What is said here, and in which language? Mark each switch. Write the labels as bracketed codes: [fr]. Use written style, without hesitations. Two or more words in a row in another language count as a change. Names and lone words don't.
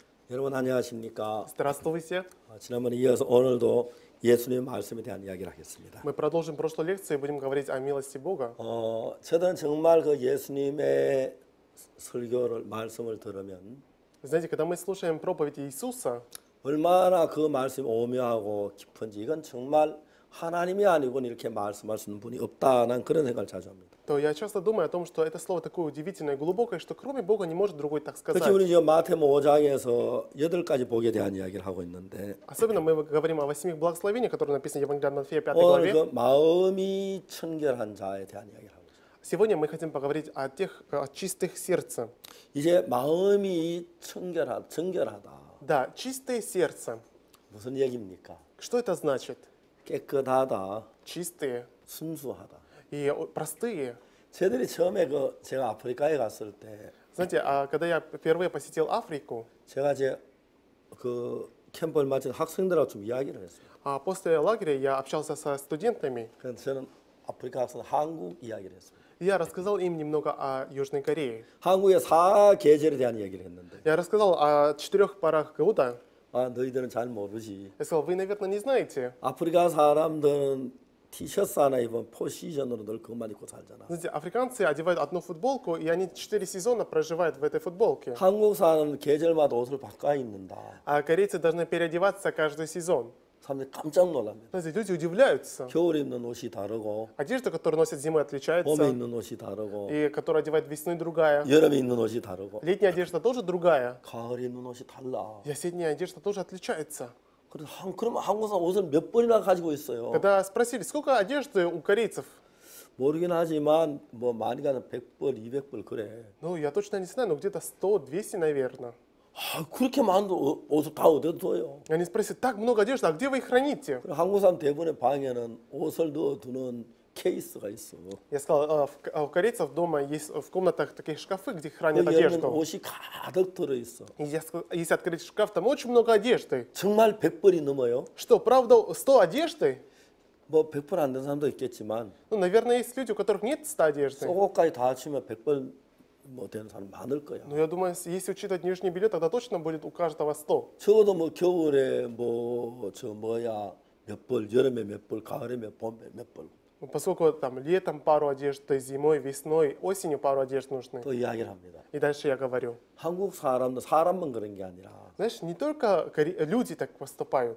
[ko] 여러분 안녕하십니까? [ru] Здравствуйте. [ko] 지난번에 이어서 오늘도 예수님의 말씀에 대한 이야기를 하겠습니다. [ru] Мы продолжим прошлую лекцию и будем говорить о милости Бога. [ko] 저는 정말 그 예수님의 설교를 말씀을 들으면 [ru] Знаете, когда мы слушаем проповедь Иисуса, [ko] 얼마나 그 말씀이 오묘하고 깊은지 이건 정말 하나님이 아니고는 이렇게 말씀할 수 있는 분이 없다는 그런 생각을 자주 합니다. [ru] то я часто думаю о том, что это слово такое удивительное и глубокое, что кроме Бога не может другой так сказать. [ko] 특히 우리 지금 마태복음 5장에서 8가지 복에 대한 이야기를 하고 있는데 [ru] Особенно мы говорим о 8 благословениях, которые написаны в Евангелии от Матфея 5 [ko] 오늘 [ru] главе. [ko] 그 마음이 청결한 자에 대한 이야기를 하고 있습니다. [ru] Сегодня мы хотим поговорить о тех о чистых сердцем. [ko] 이제 마음이 정결하다. [ru] Да, чистое сердце. [ko] 무슨 얘기입니까? [ru] Что это значит? [ko] 깨끗하다, [ru] Чистые [ko] 순수하다. [ru] и простые. [ko] 저들이 처음에 제가 아프리카에 갔을 때 [ru] Знаете, когда я впервые посетил Африку, [ko] 제가 그 캠프를 마친 학생들하고 좀 이야기를 했어요. [ru] после лагеря я общался со студентами, [ko] 그래서 저는 아프리카 학생 한국 이야기를 했습니다. [ru] и я рассказал им немного о Южной Корее. [ko] 한국의 4계절에 대한 이야기를 했는데 [ru] Я рассказал о 4 порах года. [ko] 너희들은 잘 모르지. [ru] Я сказал, вы, наверное, не знаете. [ko] 아프리카 사람들은 티셔츠 하나 입으면 포시즌으로 늘 그것만 입고 살잖아. [ru] Знаете, африканцы одевают одну футболку, и они 4 сезона проживают в этой футболке. [ko] 한국 사람은 계절마다 옷을 바꿔 입는다. [ru] А корейцы должны переодеваться каждый сезон. [ko] 사람들이 깜짝 놀랍니다. [ru] Знаете, люди удивляются. [ko] 겨울에 입는 옷이 다르고 [ru] Одежда, которую носят зимой, [ko] 봄에 [ru] отличается. [ko] 입는 옷이 다르고 [ru] И которую одевают весной, другая. [ko] 여름에 입는 옷이 다르고 [ru] Летняя одежда тоже другая. [ko] 가을에 입는 옷이 달라. [ru] И осенняя одежда тоже отличается. [ko] 그러면 한국 사람 옷을 몇 벌이나 가지고 있어요. [ru] Когда спросили, сколько одежды у корейцев? [ko] 모르긴 하지만 뭐 많이 가는 100벌, 200벌 그래. [ru] Ну, я точно не знаю, но где-то 100, 200, наверное. [ko] 그렇게 많은 옷을 다 어디다 둬요? [ru] Они спросят, так много одежды, а где вы их храните? [ko] 한국 사람 대부분의 방에는 옷을 넣어두는 케이스가 있어. [ru] Я сказал, у корейцев дома есть в комнатах такие шкафы, где хранят [ko] 거기 열면 [ru] одежду. [ko] 옷이 가득 들어있어. [ru] И если открыть шкаф, там очень много одежды. [ko] 정말 100벌이 넘어요? [ru] Что, правда, 100 одежды? [ko] 뭐 100벌 안 된 사람도 있겠지만 [ru] Ну, наверное, есть люди, у которых нет 100 одежды. [ko] 속옷까지 다 합치면 100벌 뭐 되는 사람 많을 거야. [ru] Но я думаю, если учитывать нижнее белье, тогда точно будет у каждого 100. [ko] 적어도 뭐 겨울에 몇 벌, 여름에 몇 벌, 가을에 봄에 몇 벌. [ru] Поскольку там летом пару одежды, зимой, весной, осенью пару одежд нужны. [ko] 또 이야기를 합니다. [ru] И дальше я говорю. [ko] 한국 사람만 그런 게 아니라 [ru] Знаешь, не только люди так поступают,